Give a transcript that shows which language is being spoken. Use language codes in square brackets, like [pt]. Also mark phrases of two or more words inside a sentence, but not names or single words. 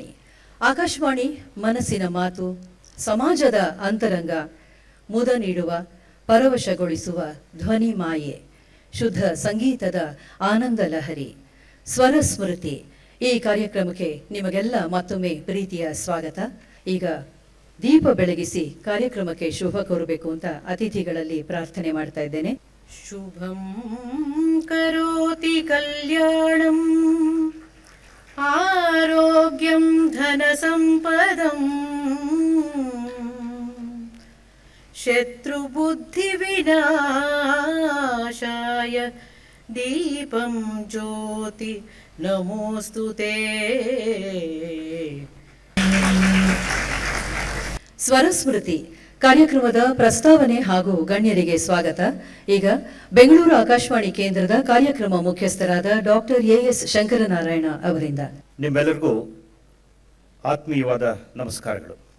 [kn] ಆಕಾಶವಾಣಿ ಮನಸ್ಸಿನ ಮಾತು, ಸಮಾಜದ ಅಂತರಂಗ, ಮುದ ನೀಡುವ, ಪರವಶಗೊಳಿಸುವ ಧ್ವನಿ ಮಾಯೆ, ಶುದ್ಧ ಸಂಗೀತದ ಆನಂದ ಲಹರಿ, ಸ್ವರ ಸ್ಮೃತಿ. ಈ ಕಾರ್ಯಕ್ರಮಕ್ಕೆ ನಿಮಗೆಲ್ಲ ಮತ್ತೊಮ್ಮೆ ಪ್ರೀತಿಯ ಸ್ವಾಗತ. ಈಗ ದೀಪ ಬೆಳಗಿಸಿ ಕಾರ್ಯಕ್ರಮಕ್ಕೆ ಶುಭ ಕೋರಬೇಕು ಅಂತ ಅತಿಥಿಗಳಲ್ಲಿ ಪ್ರಾರ್ಥನೆ ಮಾಡ್ತಾ ಇದ್ದೇನೆ. [sa] ಶುಭಂ ಕರೋತಿ ಕಲ್ಯಾಣಂ ಆರೋಗ್ಯಂ ಧನ ಸಂಪದಂ शत्रुबुद्धिविनाशाय दीपं ज्योति नमोऽस्तु ते। [kn] ಸ್ವರಸ್ಮೃತಿ ಕಾರ್ಯಕ್ರಮದ ಪ್ರಸ್ತಾವನೆ ಹಾಗೂ ಗಣ್ಯರಿಗೆ ಸ್ವಾಗತ. ಈಗ ಬೆಂಗಳೂರು ಆಕಾಶವಾಣಿ ಕೇಂದ್ರದ ಕಾರ್ಯಕ್ರಮ ಮುಖ್ಯಸ್ಥರಾದ ಡಾಕ್ಟರ್ ಎಎಸ್ ಶಂಕರನಾರಾಯಣ ಅವರಿಂದ ನಿಮ್ಮೆಲ್ಲರಿಗೂ ಆತ್ಮೀಯವಾದ ನಮಸ್ಕಾರಗಳು.